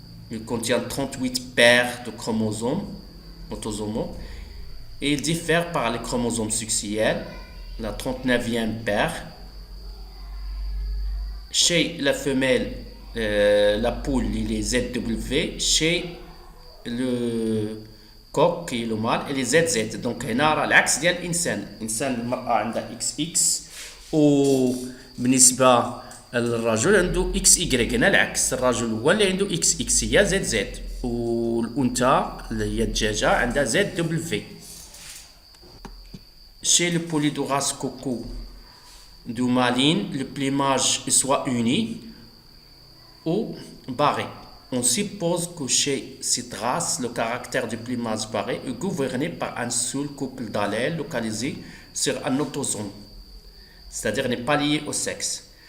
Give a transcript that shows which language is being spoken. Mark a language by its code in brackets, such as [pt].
[fr] Ils contiennent 38 paires de chromosomes autosomaux et ils diffèrent par les chromosomes sexuels, la 39e paire. Chez la femelle, la poule, il est ZW. Chez le coq qui est le mâle, il est ZZ. Donc [ar] هنا راه العكس ديال الانسان المراه عندها XX وبالنسبه للرجل عنده XY. هنا العكس، الرجل هو اللي عنده XX هي ZZ والانثى اللي هي الدجاجه عندها ZW. [fr] Chez le poulet de race coco de Malines, le plumage est soit uni ou barré. On suppose que chez cette race, le caractère du plumage barré est gouverné par un seul couple d'allèles localisé sur un autosome, c'est-à-dire n'est pas lié au sexe.